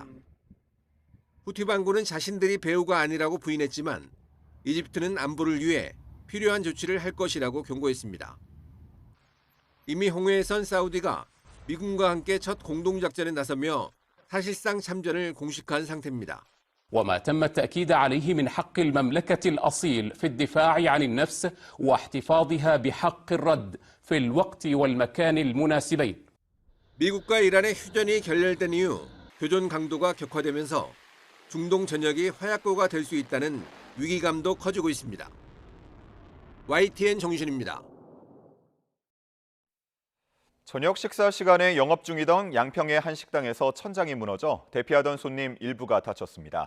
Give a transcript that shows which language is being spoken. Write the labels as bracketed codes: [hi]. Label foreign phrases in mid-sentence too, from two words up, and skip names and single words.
[ko] 후티 반군은 자신들이 배후가 아니라고 부인했지만 이집트는 안보를 위해 필요한 조치를 할 것이라고 경고했습니다. 이미 홍해에선 사우디가 미군과 함께 첫 공동작전에 나서며 사실상 참전을 공식화한 상태입니다. [ar] وما تم التأكيد عليه من حق المملكة الأصيل في الدفاع عن النفس واحتفاظها بحق الرد في الوقت والمكان المناسبين. [ko] 미국과 이란의 휴전이 결렬된 이후 교전 강도가 격화되면서 중동 전역이 화약고가 될 수 있다는 위기감도 커지고 있습니다. YTN 정신입니다. 저녁 식사 시간에 영업 중이던 양평의 한 식당에서 천장이 무너져 대피하던 손님 일부가 다쳤습니다.